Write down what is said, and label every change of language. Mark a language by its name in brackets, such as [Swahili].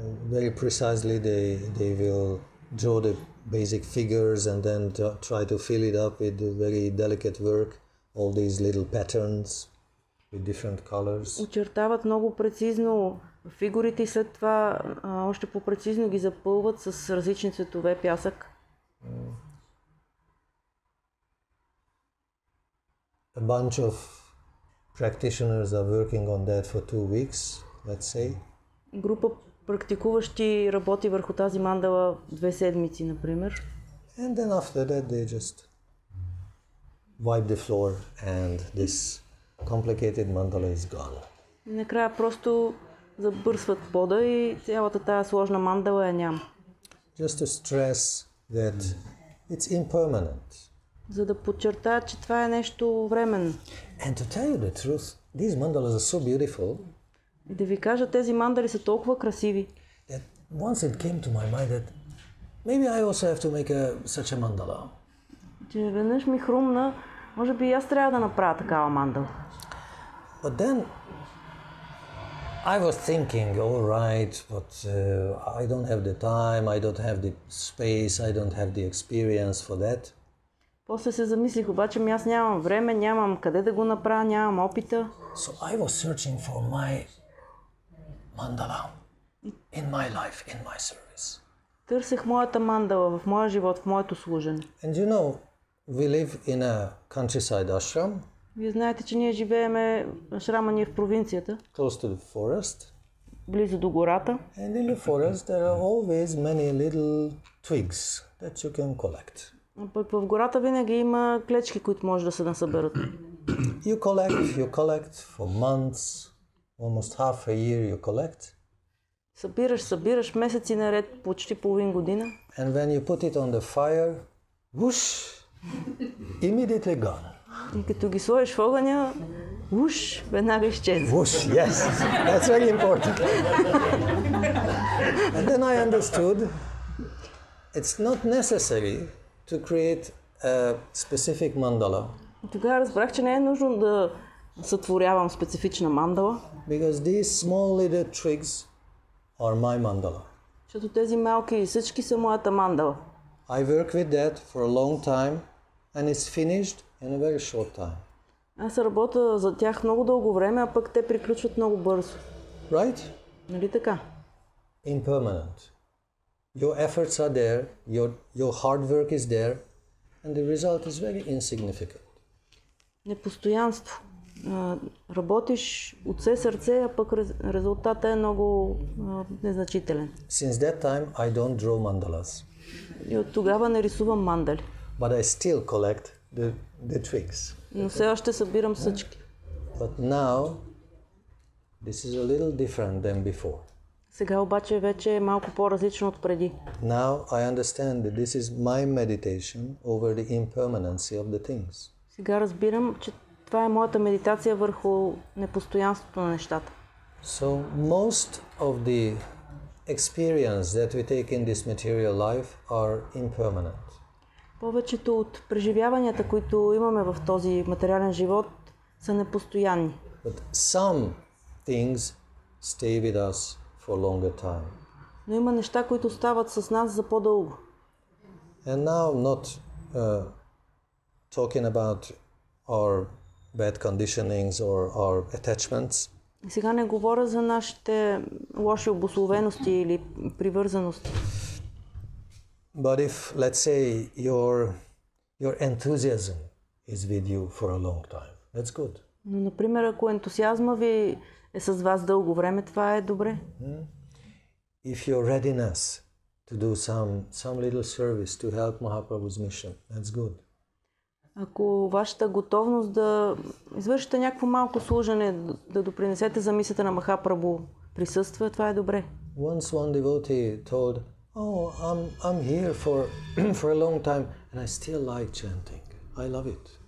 [English] Very precisely they will draw the basic figures and then try to fill it up with very delicate work, all these little patterns with different colors. [Bulgarian] Очертават много прецизно фигурите и след това още по-прецизно ги запълват с различни цветове пясък. [English] A bunch of practitioners are working on that for 2 weeks, let's say. [Bulgarian] Група практикуващи работи върху тази мандала 2 седмици, например. [English] And then after that they just wipe the floor and this complicated mandala is gone. [Bulgarian] И накрая просто забърсват пода и цялата тая сложна мандала я няма. [English] Just to stress that it's impermanent. [Bulgarian] За да подчертаят, че това е нещо временно. [English] And to tell you the truth, these mandalas are so beautiful. [Bulgarian] И да ви кажа, тези мандали са толкова красиви. [English] That once it came to my mind that maybe I also have to make such a mandala. [Bulgarian] Че веднъж ми хрумна, може би и аз трябва да направя такава мандала. [English] But then I was thinking, all right, but I don't have the time, I don't have the space, I don't have the experience for that. [Bulgarian] После се замислих, обаче аз нямам време, нямам къде да го направя, нямам опита. [English] So I was searching for my mandala in my life, in my service. [Bulgarian] Търсех моята мандала в моя живот, в моето служене. [English] And you know, we live in a countryside ashram. [Bulgarian] Вие знаете, че ние живееме, ашрама ни е в провинцията. [English] Close to the forest. [Bulgarian] Близо до гората. [English] And in the forest there are always many little twigs that you can collect. [Bulgarian] Пък в гората винаги има клечки, които може да се насъберат. [English] You collect for months, almost half a year you collect. [Bulgarian] Събираш месеци наред, почти половин година. [English] And when you put it on the fire, whoosh, immediately gone. [Bulgarian] И като ги сложиш в огъня, уш, веднага изчезва. [English] Whoosh, yes, that's very important. And then I understood it's not necessary to create a specific mandala. [Bulgarian] И тогава разбрах, че не е нужно да сътворявам специфична мандала. [English] Because these small little twigs are my mandala. [Bulgarian] Защото тези малки съчки са моята мандала. [English] I work with that for a long time and it's finished in a very short time. [Bulgarian] Аз работя за тях много дълго време, а пък те приключват много бързо. [English] Right? [Bulgarian] Нали така? [English] Impermanent. Your efforts are there, your hard work is there, and the result is very insignificant. [Bulgarian] Непостоянство. Работиш от все сърце, а пък резултатът е много незначителен. [English] Since that time, I don't draw mandalas. [Bulgarian] И от тогава не рисувам мандали. [English] But I still collect the twigs. [Bulgarian] Но все още събирам съчки. [English] But now, this is a little different than before. [Bulgarian] Сега обаче вече е малко по-различно от преди. [English] Now I understand that this is my meditation over the impermanency of the things. [Bulgarian] Сега разбирам, че това е моята медитация върху непостоянството на нещата. [English] So most of the experience that we take in this material life are impermanent. [Bulgarian] Повечето от преживяванията, които имаме в този материален живот, са непостоянни. [English] But some things stay with us for longer time. [Bulgarian] Но има неща, които стават с нас за по-дълго. [English] And now not talking about our bad conditionings or our attachments. [Bulgarian] И сега не говоря за нашите лоши обусловености или привързаности. [English] But if, let's say, your enthusiasm is with you for a long time, that's good. [Bulgarian] Но, например, ако ентусиазма ви е с вас дълго време, това е добре. [English] If your readiness to do some little service to help Mahaprabhu's mission, that's good. [Bulgarian] Ако вашата готовност да извършите някакво малко служене, да допринесете за мисията на Махапрабху присъства, това е добре. [English] Once one devotee told, I'm here for a long time and I still like chanting. I love it.